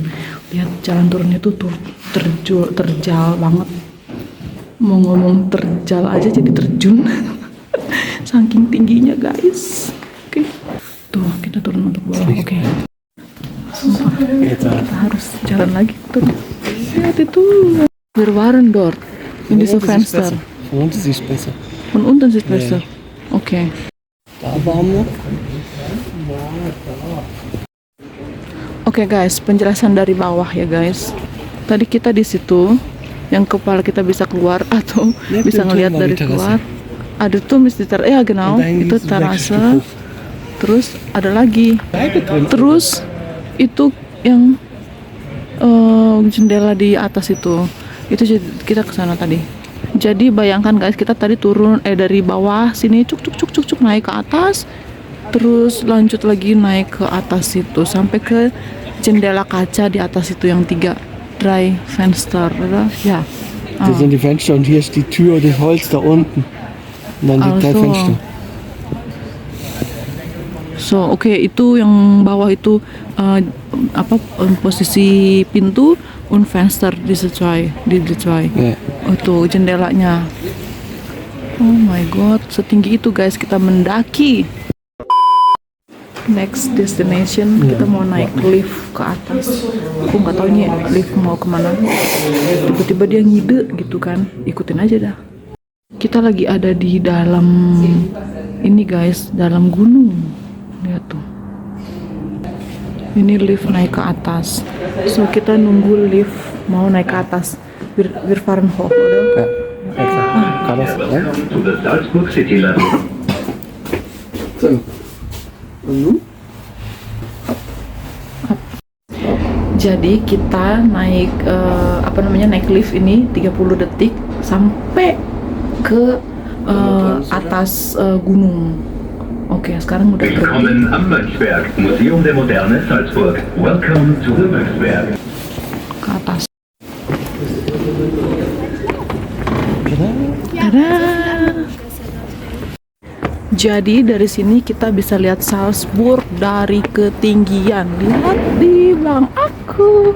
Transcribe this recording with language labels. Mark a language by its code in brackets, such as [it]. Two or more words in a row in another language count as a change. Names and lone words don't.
[id] Lihat jalan turunnya tuh terjal banget. Mau ngomong terjal aja jadi terjun. Saking tingginya guys. Oke. Tuh kita turun untuk bawah. Oke. Sumpah, kita harus jalan lagi tuh. Lihat itu. [de] Wir waren dort. In diesem Fenster. Von unten ist es besser. Von unten ist es besser. Oke. Da waren wir. [id] Oke guys, penjelasan dari bawah ya guys. Tadi kita di situ, yang kepala kita bisa keluar atau Ya, bisa betul, ngelihat Mbak, dari di terase. keluar. Ada tuh Mister, ya genau, Ada yang itu di sebelah terase. situ. Terus ada lagi. [de] Bleibe drin. [id] Terus itu yang jendela di atas itu kita ke sana tadi. Jadi bayangkan guys, kita tadi turun dari bawah sini cuk naik ke atas, terus lanjut lagi naik ke atas itu sampai ke jendela kaca di atas itu yang 3 [de] dry Fenster, oder? Ja. Das sind die Fenster und hier ist die Tür, das Holz da unten. Und dann die drei Also. Fenster. So, oke, itu yang bawah itu posisi pintu und Fenster di zwei. Ja. [id] Itu jendelanya. [en] Oh my god, [id] setinggi itu guys kita mendaki. [en] Next destination [id] kita mau naik lift ke atas. Aku nggak tahu ini lift mau kemana. Tiba-tiba dia ngide gitu kan, ikutin aja dah. Kita lagi ada di dalam ini guys, dalam gunung. Lihat tuh. Ini lift naik ke atas. So kita nunggu lift mau naik ke atas. [de] Wir fahren hoch, oder? Ja. Kann das sein? [en] To the Salzburg City level. [de] So. Und nun? [id] Jadi kita naik naik lift ini 30 detik sampai ke atas gunung. Oke, sekarang udah berhenti. [de] Willkommen am Mönchberg, Museum der Moderne Salzburg. [en] Welcome to the Mönchberg. [id] Ke atas. Tada! Jadi dari sini kita bisa lihat Salzburg dari ketinggian. Lihat di belakang aku.